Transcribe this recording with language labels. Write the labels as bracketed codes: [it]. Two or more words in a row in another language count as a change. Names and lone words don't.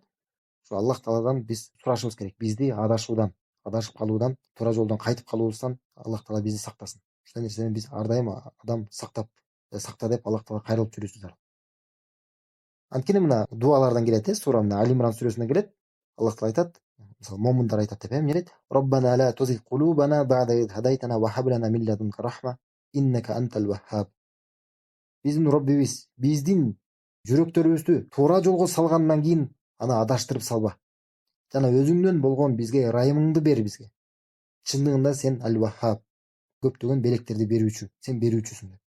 [ky] Ушу Аллах Тааладан биз сурашыбыз керек. Бизди адашып калуудан, туура жолдон кайтып калуубуздан Аллах Таала бизди сактасын. Ушундай нерседен биз ар дайым адам сакта деп Аллах Таалага кайрылып жүрүбүз зарыл. Анткени мына дуалардан келет, сура мына Али Имран сүрөсүндө келет. Аллах Таала айтат, мисалы момундар айтат деп, эмне дейт? [ar] ربنا لا تزغ قلوبنا بعد إذ هديتنا وهب لنا من لدنك رحمة إنك أنت الوهاب. [ky] Биздин Роббибиз биздин жүрөктөрүбүздү туура жолго салгандан кийин аны адаштырып салба. Жана өзүңдөн болгон бизге ырайымыңды бер бизге. Чындыгында сен Ал-Ваххаб, көптөгөн белектерди берүүчү, сен берүүчүсүң деп.